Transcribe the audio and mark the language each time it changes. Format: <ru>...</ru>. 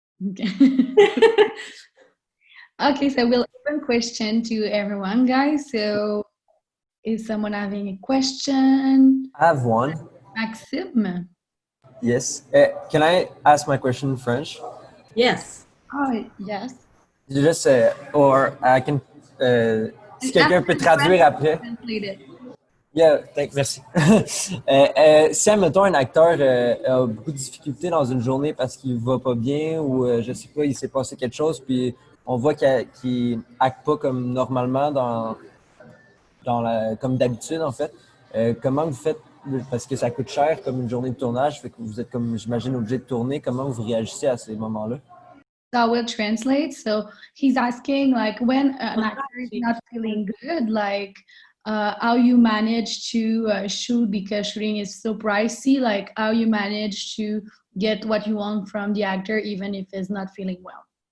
<en>Okay. Okay, so we'll open question to everyone, guys. So is someone having a question? I have one. Maxime? Yes. Can I ask my question in French? Yes. Oh, yes. Just, or I can,</en> <fr>si quelqu'un peut traduire après.</fr> <en>Yeah,</en> <fr>merci. Si, admettons, un acteur a beaucoup de difficultés dans une journée parce qu'il va pas bien, ou je sais pas, il s'est passé quelque chose, puis on voit qu'il acte pas comme normalement comme d'habitude, en fait. Comment vous faites, parce que ça coûte cher comme une journée de tournage, fait que vous êtes, comme j'imagine, obligé de tourner, comment vous réagissez à ces moments-là?</fr> <en>So I will translate. So he's asking, like, when an actor is not feeling good, like, how you manage to shoot, because shooting is so pricey, like how you manage to get what you want from the actor even if he's not feeling well.</en>